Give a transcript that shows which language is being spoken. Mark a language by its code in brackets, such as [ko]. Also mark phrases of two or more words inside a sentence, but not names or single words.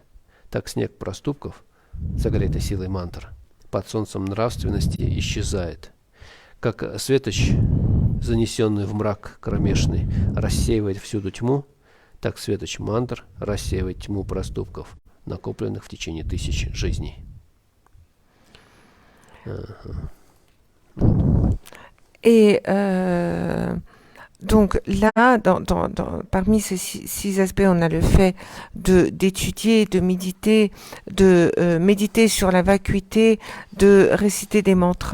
[ru] Так снег проступков, согретый силой мантр, под солнцем нравственности исчезает. Как светоч, занесенный в мрак кромешный, рассеивает всюду тьму, так светоч мантр рассеивает тьму проступков, накопленных в течение тысяч жизней. [fr] Et donc là, parmi ces six aspects, on a le fait d'étudier, de méditer, méditer sur la vacuité, de réciter des mantras.